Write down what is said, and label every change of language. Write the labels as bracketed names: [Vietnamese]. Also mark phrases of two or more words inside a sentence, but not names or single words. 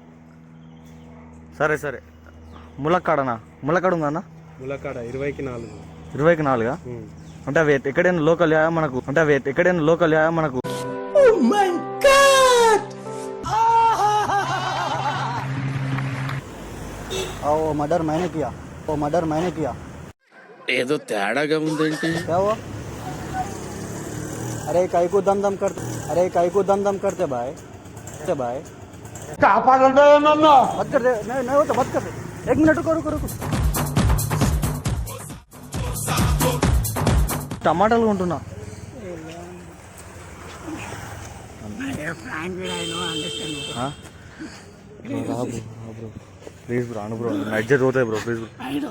[Telugu] సరే. ములక్కాడ ఉందా అన్న? ములక్కాడ 20కి 4. 20కి 4? అంటే అవి ఎక్కడైనా లోకల్ మనకు? [Hindi] మర్డర్ मैंने किया. [Telugu] ఏదో తేడాగా ఉందేంటి? [Hindi] क्या हुआ? अरे काई को दम करते भाई. मत कर दे. नहीं हो तो मत कर दे. 1 मिनट रुको. [Telugu] టమాటాలు కొంటున్నా. [English] Please bro, [Telugu] అను బ్రో, అడ్జస్ట్ అవుతాయి బ్రో, [English] please bro.